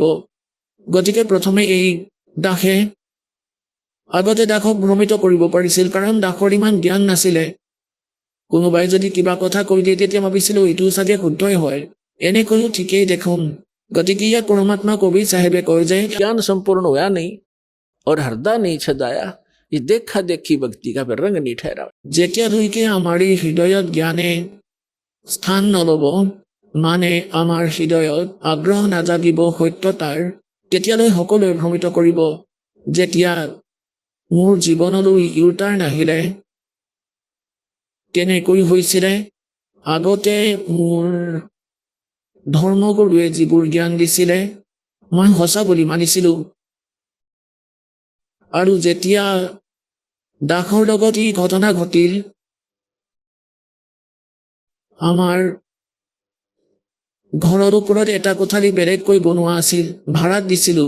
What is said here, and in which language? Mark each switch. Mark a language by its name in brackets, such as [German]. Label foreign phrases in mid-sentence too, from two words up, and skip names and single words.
[Assamese] গতিকে প্ৰথমে এই দাসে আগতে দাসক ভ্ৰমিত কৰিব পাৰিছিল, কাৰণ দাসৰ ইমান জ্ঞান নাছিলে। কোনোবাই যদি কিবা কথা কৈ দিয়ে তেতিয়া ভাবিছিলোঁ এইটো চাগে শুদ্ধই হয়, এনেকৈও ঠিকেই দেখোন। গতিকে ইয়াত পৰমাত্মা কবিৰ চাহেবে কয় যে [Hindi] ज्ञान संपूर्ण होया नहीं और हृदय नहीं छदाया, ये देखा देखी भक्ति का फिर रंग नहीं ठहरा। [Assamese] যেতিয়ালৈকে আমাৰ এই হৃদয়ত জ্ঞানে স্থান নল'ব, মানে আমাৰ হৃদয়ত আগ্ৰহ নাজাগিব সত্যতাৰ, তেতিয়ালৈ সকলোৱে ভ্ৰমিত কৰিব। যেতিয়া মোৰ জীৱনলৈ ইউটাৰ নাহিলে, তেনেকৈ হৈছিলে আগতে মোৰ ধৰ্মগুৰুৱে যিবোৰ জ্ঞান দিছিলে মই সঁচা বুলি মানিছিলোঁ, আৰু যেতিয়া দাসৰ লগত এই ঘটনা ঘটিল, আমাৰ ঘৰৰ ওপৰত এটা কোঠালি বেলেগকৈ বনোৱা আছিল, ভাড়াত দিছিলোঁ।